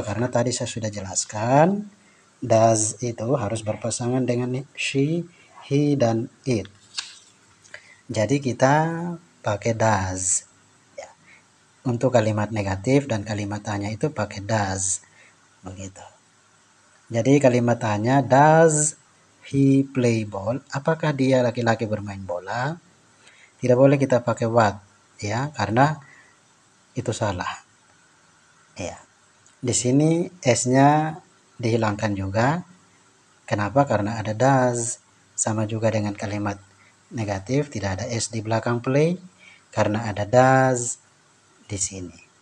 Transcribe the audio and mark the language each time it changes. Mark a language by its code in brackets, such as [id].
[id] Karena tadi saya sudah jelaskan does itu harus berpasangan dengan she, he, dan it. Jadi kita pakai does. Ya. Untuk kalimat negatif dan kalimat tanya itu pakai does. Begitu. [en] Jadi kalimat tanya, does he play ball? [id] Apakah dia laki-laki bermain bola? Tidak boleh kita pakai what, ya, karena itu salah. Ya. Di sini S-nya dihilangkan juga. Kenapa? Karena ada does. Sama juga dengan kalimat negatif, tidak ada S di belakang play karena ada does di sini.